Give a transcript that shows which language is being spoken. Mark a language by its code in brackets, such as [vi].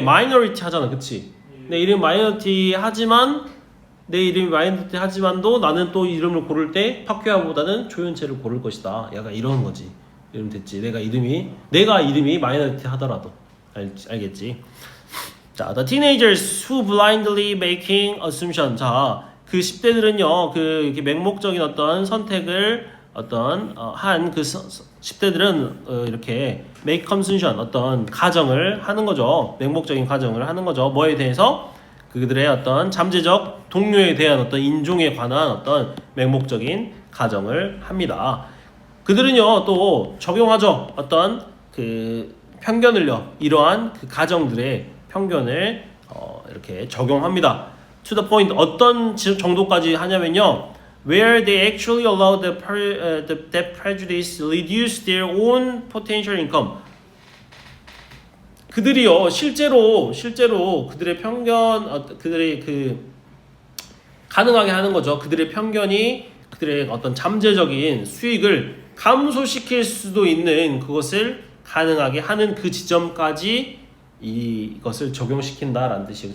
[ko] 마이너리티 하잖아, 그치? 내 이름이 마이너리티 하지만도 나는 또 이름을 고를 때 파큐아보다는 조연체를 고를 것이다. 약간 이런 거지. 이름 됐지. 내가 이름이 마이너리티 하더라도 알겠지? [en] 자, the teenagers who blindly making assumption. [ko] 자, 그 10대들은요, 그 이렇게 맹목적인 어떤 선택을 한 그 10대들은 이렇게 [en] make assumption [ko] 어떤 가정을 하는 거죠. 맹목적인 가정을 하는 거죠. 뭐에 대해서? 그들의 어떤 잠재적 동료에 대한 어떤 인종에 관한 어떤 맹목적인 가정을 합니다. 그들은요 또 적용하죠. 어떤 그 편견을요 이러한 그 가정들의 편견을 이렇게 적용합니다. [en] To the point [ko] 어떤 정도까지 하냐면요. [en] Where they actually allow that prejudice reduce their own potential income. [ko] 그들이요 실제로 그들의 편견 그들의 그 가능하게 하는 거죠. 그들의 편견이 그들의 어떤 잠재적인 수익을 감소시킬 수도 있는 그것을 가능하게 하는 그 지점까지 이것을 적용시킨다라는 뜻이에요.